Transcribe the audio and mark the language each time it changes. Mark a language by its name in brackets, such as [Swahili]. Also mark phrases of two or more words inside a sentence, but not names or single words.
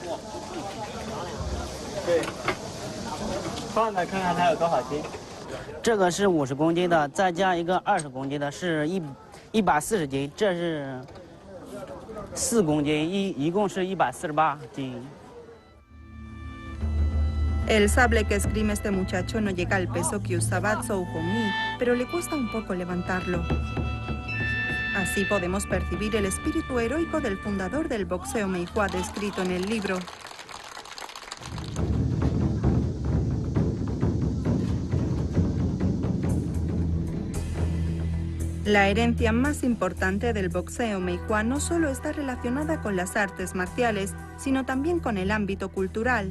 [Chinese] 对，放着看看它有多少斤。这个是50公斤的，再加一个20公斤的，是140斤。这是4公斤，一共是148斤。 [Spanish] El sable que esgrime este muchacho no llega al peso que usaba Zhou Hongyi, pero le cuesta un poco levantarlo. Así podemos percibir el espíritu heroico del fundador del boxeo Meihua descrito en el libro. La herencia más importante del boxeo Meihua no solo está relacionada con las artes marciales, sino también con el ámbito cultural.